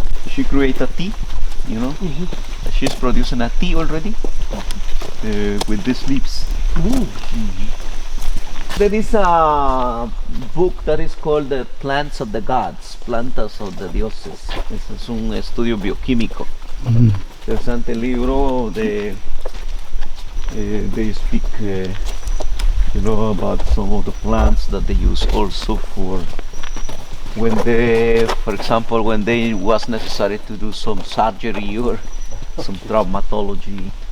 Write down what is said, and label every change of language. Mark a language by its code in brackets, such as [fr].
[en] She created a tea, you know. She's producing a tea already with these leaves. There is a book that is called The Plants of the Gods, [es] plantas [en] of the [es] dioses. Ese es un estudio bioquímico. Interesante libro. [en] They speak, about some of the plants that they use also for when they, for example, when they was necessary to do some surgery or some traumatology.